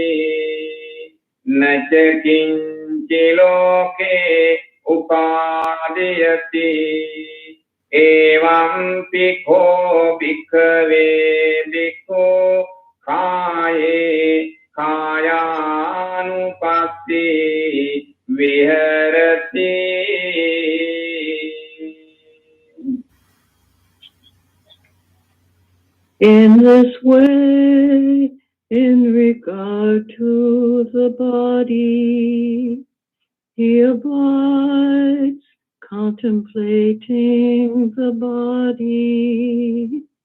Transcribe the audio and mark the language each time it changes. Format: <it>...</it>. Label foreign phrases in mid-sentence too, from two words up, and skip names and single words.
<pi>Nacha kinchi loke upadiyati. Evam pikho bhikkhave bhikkhu kaye kayanupasti viharati.</pi> <en>In this way, in regard to the body, he abides contemplating the body</en>